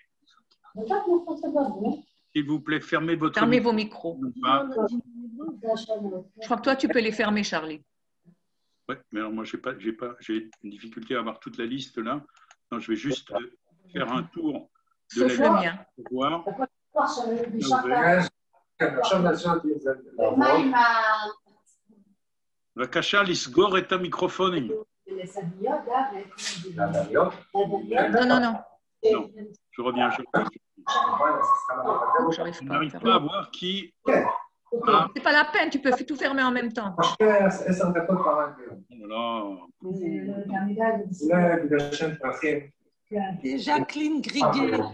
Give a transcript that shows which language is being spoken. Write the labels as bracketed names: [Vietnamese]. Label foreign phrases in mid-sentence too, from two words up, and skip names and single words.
[French] S'il vous plaît, fermez votre micro. Fermez micro. vos micros. Je crois que toi, tu peux les fermer, Charlie. Oui, mais alors moi, j'ai une difficulté à avoir toute la liste là. Non, je vais juste faire un tour de Sauf la le liste mien. pour voir. [Hebrew] בבקשה לסגור את המיקרופונים. [French] Non. Non, je reviens. Je n'arrive pas à voir qui... Ah. C'est pas la peine, tu peux tout fermer en même temps. Jacqueline Krieger.